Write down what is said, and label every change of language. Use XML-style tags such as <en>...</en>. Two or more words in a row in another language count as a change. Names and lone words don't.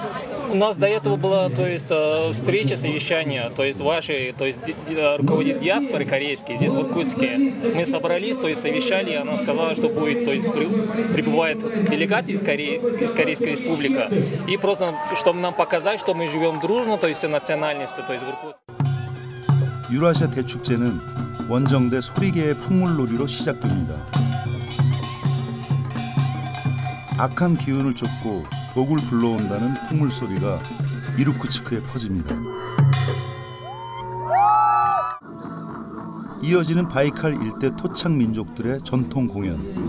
<ru>У нас до этого была, встреча, совещание, ваши, руководитель диаспоры корейский здесь в Иркутске. Мы собрались, совещали, и она сказала, что будет, прибывает делегат из Корейской республики, и просто, чтобы нам показать, что мы живем дружно, все национальности, в Иркутске.</ru> <ko>유라시아 대축제는 원정대 소리개의 풍물놀이로 시작됩니다. 악한 기운을 쫓고 복을 불러온다는 풍물 소리가 이루쿠츠크에 퍼집니다. 이어지는 바이칼 일대 토착 민족들의 전통 공연.</ko>